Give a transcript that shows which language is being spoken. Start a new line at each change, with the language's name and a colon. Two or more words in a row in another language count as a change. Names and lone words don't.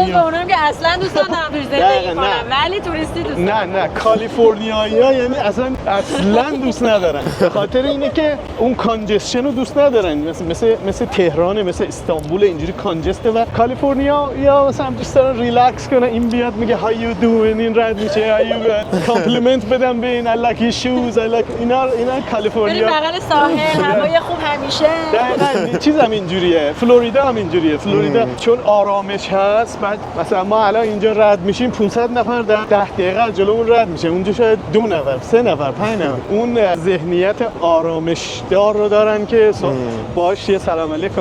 Persian: من جزو اونم که اصلا دوست ندارم توش زندگی کنم، ولی توریستی دوست دارم. نه کالیفرنیایی‌ها یعنی اصلا دوست ندارن، به خاطر اینه که اون کانجسشن رو دوست ندارن. مثل تهران، مثل استانبول اینجوری کانجسته. و کالیفرنیا یا مثلا دوست دارن ریلکس کنن، این بیاد میگه
English: how you doing،
Persian: این رد میشه کامپلیمنت بدم به این
English: I like your shoes I like
Persian: اینا کالیفرنیا. بریم بغل ساحل، هوای خوب همیشه. دقیقاً چیز هم اینجوریه. فلوریدا هم اینجوریه. فلوریدا چون آرامش هست، بعد مثلا ما الان اینجا رد میشیم 500 نفر در 10 دقیقه جلومون رد میشه، اونجا شاید 2 نفر 3 نفر 5 نفر. اون ذهنیت آرامش دار رو دارن که باهاش یه سلام علیکم.